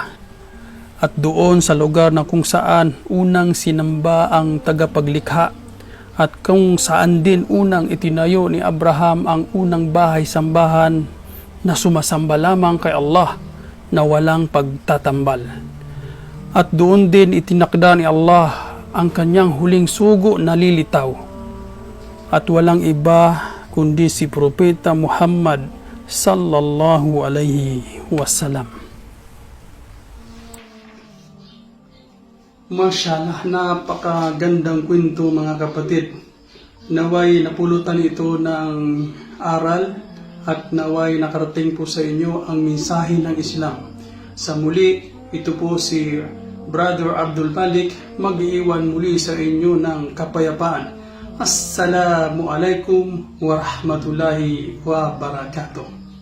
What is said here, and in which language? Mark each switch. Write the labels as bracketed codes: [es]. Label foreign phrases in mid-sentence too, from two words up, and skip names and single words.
[tl] At doon sa lugar na kung saan unang sinamba ang tagapaglikha at kung saan din unang itinayo ni Abraham ang unang bahay-sambahan na sumasamba lamang kay Allah na walang pagtatambal. At doon din itinakda ni Allah ang kanyang huling sugo na lilitaw. At walang iba kundi si Propeta Muhammad [ar] صلى الله عليه وسلم. [tl] Mashallah, napakagandang kwento mga kapatid. Naway napulutan ito ng aral at naway nakarating po sa inyo ang mensahe ng Islam. Sa muli, ito po si Brother Abdul Malik, mag-iiwan muli sa inyo ng kapayapaan. [ar] السلام عليكم ورحمة الله وبركاته.